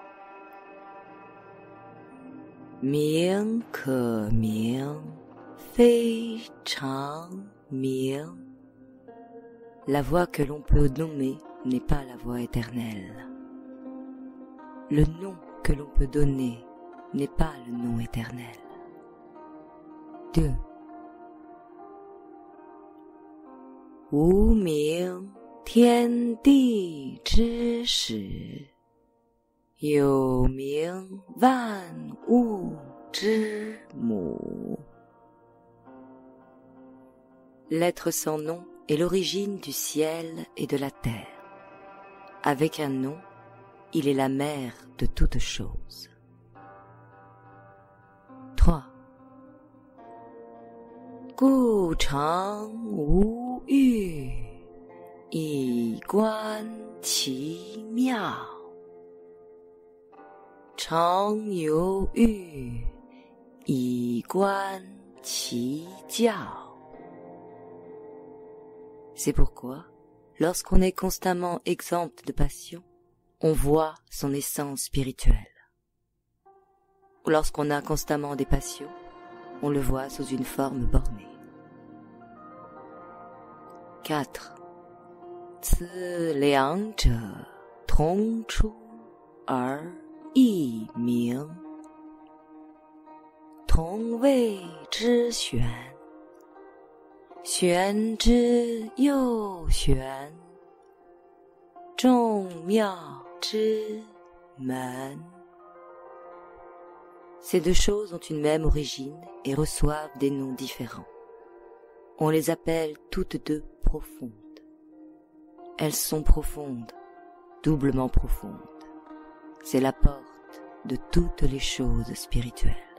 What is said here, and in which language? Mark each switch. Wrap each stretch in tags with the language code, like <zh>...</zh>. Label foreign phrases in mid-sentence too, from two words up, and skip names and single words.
<zh>名可名，非常名.</zh> <fr>La voie que l'on peut nommer n'est pas la voie éternelle. Le nom que l'on peut donner n'est pas le nom éternel. 2.</fr> <zh>无名天地之始，有名万物之母。</zh> <fr>L'être sans nom est l'origine du ciel et de la terre. Avec un nom, il est la mère de toutes choses. 3.</fr> <zh>故常无欲，以观其妙。常有欲，以观其教。</zh> <fr>C'est pourquoi, lorsqu'on est constamment exempt de passion, on voit son essence spirituelle. Ou lorsqu'on a constamment des passions, on le voit sous une forme bornée. 4.</fr> <zh>此两者同出而异名，同谓之玄，玄之又玄，众妙之门。</zh> <fr>Ces deux choses ont une même origine et reçoivent des noms différents. On les appelle toutes deux profondes. Elles sont profondes, doublement profondes. C'est la porte de toutes les choses spirituelles.</fr>